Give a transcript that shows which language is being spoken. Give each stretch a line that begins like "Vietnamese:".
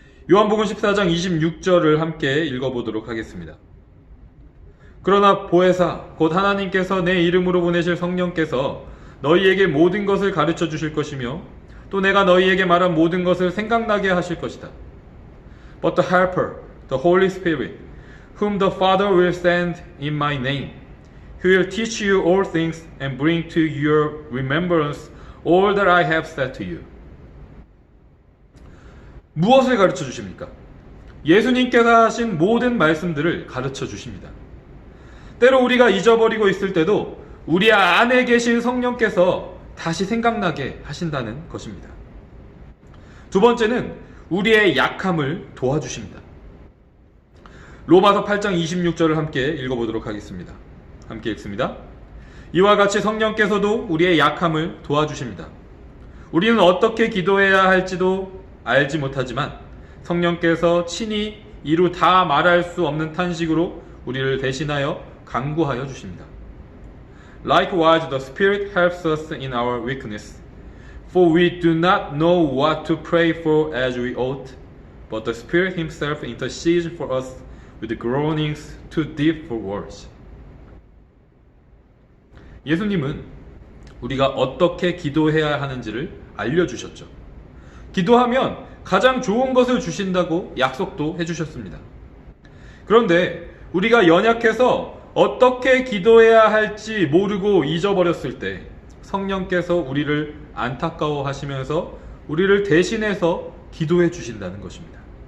Korean: 요한복음 14장 26절을 함께 읽어보도록 하겠습니다. 그러나 보혜사 곧 하나님께서 내 이름으로 보내실 성령께서 너희에게 모든 것을 가르쳐 주실 것이며 또 내가 너희에게 말한 모든 것을 생각나게 하실 것이다.
English: But the Helper, the Holy Spirit, whom the Father will send in my name, He will teach you all things and bring to your remembrance all that I have said to you.
Korean: 무엇을 가르쳐 주십니까? 예수님께서 하신 모든 말씀들을 가르쳐 주십니다. 때로 우리가 잊어버리고 있을 때도 우리 안에 계신 성령께서 다시 생각나게 하신다는 것입니다. 두 번째는 우리의 약함을 도와주십니다. 로마서 8장 26절을 함께 읽어보도록 하겠습니다. 함께 읽습니다. 이와 같이 성령께서도 우리의 약함을 도와주십니다. 우리는 어떻게 기도해야 할지도 알지 못하지만 성령께서 친히 이루 다 말할 수 없는 탄식으로 우리를 대신하여 간구하여 주십니다.
English: Likewise, the Spirit helps us in our weakness, for we do not know what to pray for as we ought, but the Spirit Himself intercedes for us with groanings too deep for words.
Korean: 예수님은 우리가 어떻게 기도해야 하는지를 알려주셨죠. 기도하면 가장 좋은 것을 주신다고 약속도 해주셨습니다. 그런데 우리가 연약해서 어떻게 기도해야 할지 모르고 잊어버렸을 때 성령께서 우리를 안타까워하시면서 우리를 대신해서 기도해 주신다는 것입니다.